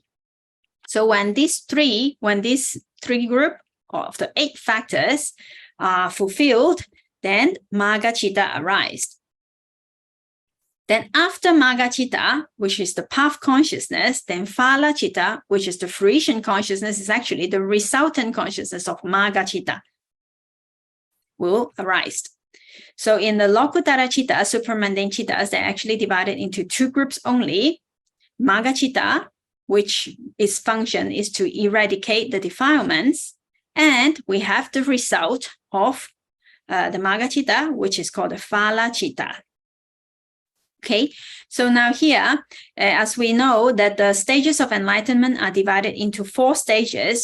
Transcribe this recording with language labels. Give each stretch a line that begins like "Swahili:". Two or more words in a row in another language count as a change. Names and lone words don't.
English: So when these three group of the 8 factors are fulfilled, then
Pali: Magga citta
English: arise. Then after
Pali: Magga citta,
English: which is the path consciousness, then
Pali: Phala citta,
English: which is the fruition consciousness, is actually the resultant consciousness of
Pali: Magga citta,
English: will arise. So in the
Pali: Lokuttara citta,
English: supramundane cittas, they're actually divided into 2 groups only.
Pali: Magga citta,
English: which its function is to eradicate the defilements, and we have the result of the
Pali: Magga citta,
English: which is called the
Pali: Phala citta.
English: Okay, so now here, as we know that the stages of enlightenment are divided into 4 stages.